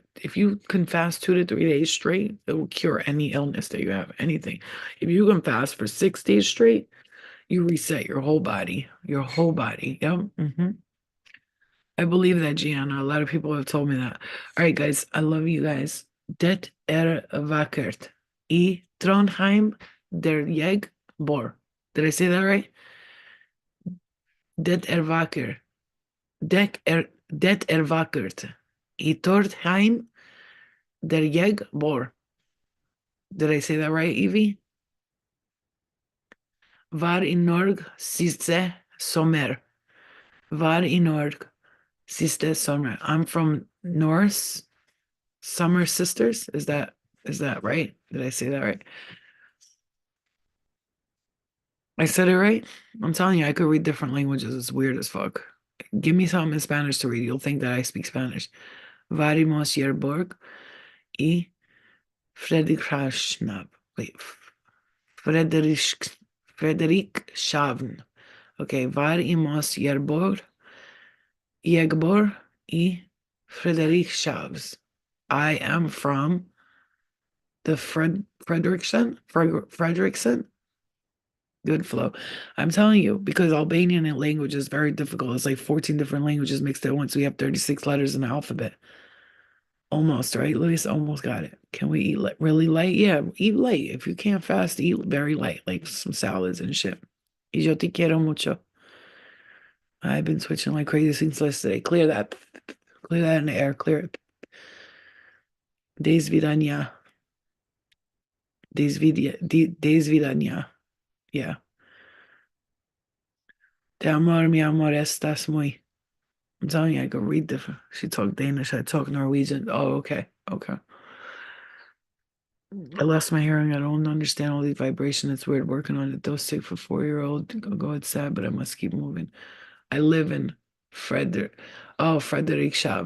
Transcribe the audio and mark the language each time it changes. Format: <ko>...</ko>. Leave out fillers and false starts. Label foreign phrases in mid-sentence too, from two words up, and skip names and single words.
<en>If you can fast 2 to 3 days straight, it will cure any illness that you have, anything. If you can fast for 6 days straight, you reset your whole body. Your whole body. Yep. I believe that, Gianna. A lot of people have told me that. All right, guys. I love you guys.</en> <no>Det vakkert. I Trondheim der jeg bor.</no> <en>Did I say that right?</en> <no>Det vakker. Det vakkert. I Trondheim der jeg bor.</no> <en>Did I say that right, Evie?</en> <no>Var i Norge siste sommer. Var i Norge siste sommer.</no> <en>I'm from Norse Summer Sisters. Is that right? Did I say that right? I said it right? I'm telling you, I could read different languages. It's weird as fuck. Give me something in Spanish to read. You'll think that I speak Spanish. Varimos Yerborg y Frederikshavn. Wait, Frederik Frederikshavn. Okay, Varimos Yegbor y Frederikshavn. I am from the Frederickson. Good flow. I'm telling you, because Albanian language is very difficult. It's like 14 different languages mixed at once. We have 36 letters in the alphabet. Almost, right? Luis almost got it. Can we eat really light? Yeah, eat light. If you can't fast, eat very light, like some salads and shit.</en> <es>Y yo te quiero mucho.</es> <en>I've been switching like crazy since yesterday. Clear that. Clear that in the air. Clear it. Desvidania. Desvidania. Yeah.</en> <es>Te amor, mi amor, estás muy.</es> <en>I'm telling you, I could read different. She talked Danish, I talk Norwegian. Oh, okay. Okay. I lost my hearing. I don't understand all these vibrations. It's weird working on it. Those sick for 4-year-old. Go, it's sad, but I must keep moving. I live in Frederick. Oh, Frederikshavn.</en>